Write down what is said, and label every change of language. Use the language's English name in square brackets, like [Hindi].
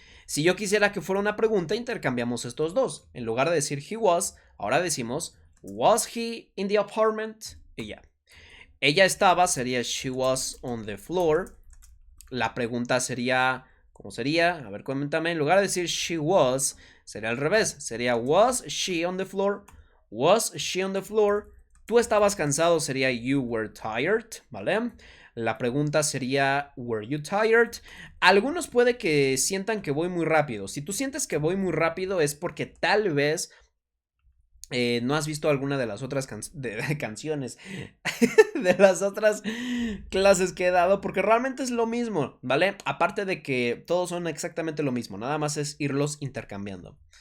[Spanish] Si yo quisiera que fuera una pregunta, intercambiamos estos dos. En lugar de decir [English] he was, [Spanish] ahora decimos [English] was he in the apartment [Spanish] y ya. Ella estaba sería [English] she was on the floor. [Spanish] La pregunta sería, ¿cómo sería? A ver, coméntame. En lugar de decir [English] she was, [Spanish] sería al revés. [English] Sería was she on the floor? Was she on the floor? [Spanish] Tú estabas cansado, sería [English] you were tired, [Spanish] ¿vale? La pregunta sería [English] were you tired? [Spanish] Algunos puede que sientan que voy muy rápido. Si tú sientes que voy muy rápido es porque tal vez no has visto alguna de las otras canciones, de las otras clases que he dado, porque realmente es lo mismo, ¿vale? Aparte de que todos son exactamente lo mismo, nada más es irlos intercambiando.